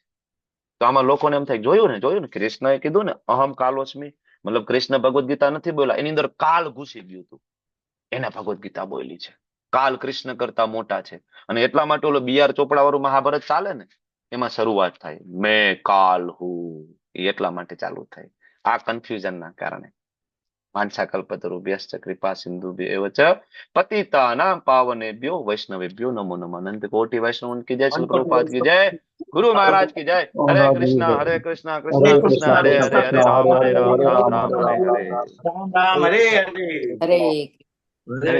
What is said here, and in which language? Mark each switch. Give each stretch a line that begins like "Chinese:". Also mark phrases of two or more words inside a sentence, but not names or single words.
Gujarati: તો આમાં લોકોને એમ થાય જોયું ને કૃષ્ણએ કીધું ને
Sanskrit: અહમ કાલોસ્મી,
Gujarati: મતલબ કૃષ્ણ ભગવદ્ ગીતા નથી બોલ્યા, એની અંદર કાલ ઘૂસી ગયું હતું, એને ભગવદ્ ગીતા બોલી છે. કાલ કૃષ્ણ કરતા મોટા છે, અને એટલા માટે ઓલો BR ચોપડા વાળું મહાભારત ચાલે ને એમાં શરૂઆત થાય
Hindi: मैं काल हूँ,
Gujarati: એટલા માટે ચાલુ થાય. આ કન્ફ્યુઝન ના કારણે.
Sanskrit: વાંછાકલ્પતરુભ્યશ્ચ કૃપા સિંધુભ્યૈવ ચ પતિતાનાં પાવનેભ્યો વૈષ્ણવેભ્યો નમો નમઃ.
Hindi: अनंत कोटि वैष्णव की जय, श्री प्रभुपाद की जय, गुरु महाराज की जय.
Sanskrit: હરે કૃષ્ણ કૃષ્ણ કૃષ્ણ હરે હરે, હરે રામ રામ રામ હરે હરે. રામ રામ હરે હરે. હરે હરે